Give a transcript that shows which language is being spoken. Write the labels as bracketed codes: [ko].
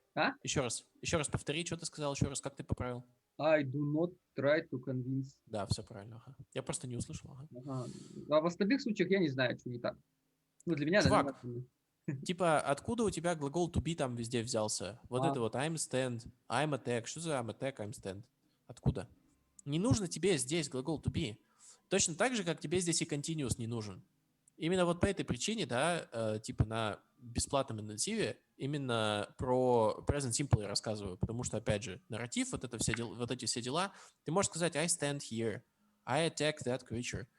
[ru] А? Еще раз повтори, что ты сказал, еще раз, как ты поправил? [en] I do not try to convince. [ru] Да, все правильно. Ага. Я просто не услышал. Ага. Ага. А в остальных случаях я не знаю, что не так. Ну, для меня, Чувак, наверное, Типа, откуда у тебя глагол to be там везде взялся? Вот это вот [en] I'm stand, I'm attack. [ru] Что за [en] I'm attack, I'm stand? [ru] Откуда? Не нужно тебе здесь глагол to be. Точно так же, как тебе здесь и continuous не нужен. Именно вот по этой причине, да, типа на бесплатном интенсиве именно про present simple я рассказываю, потому что, опять же, нарратив, вот эти все дела, ты можешь сказать [en] I stand here, I attack that creature.